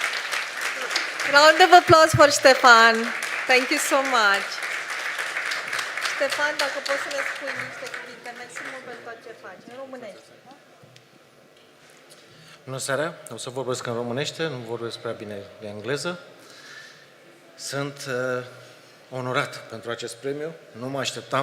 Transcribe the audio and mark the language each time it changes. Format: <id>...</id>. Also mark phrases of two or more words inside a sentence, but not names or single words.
<en>Round of applause for Ștefan. Thank you so much.</en> <ro>Ștefan, dacă poți să ne spui niște cuvinte, mersi mult pentru tot ce faci, în românește. Bună seara, o să vorbesc în românește, nu vorbesc prea bine de engleză. Sunt onorat pentru acest premiu, nu mă așteptam.</ro>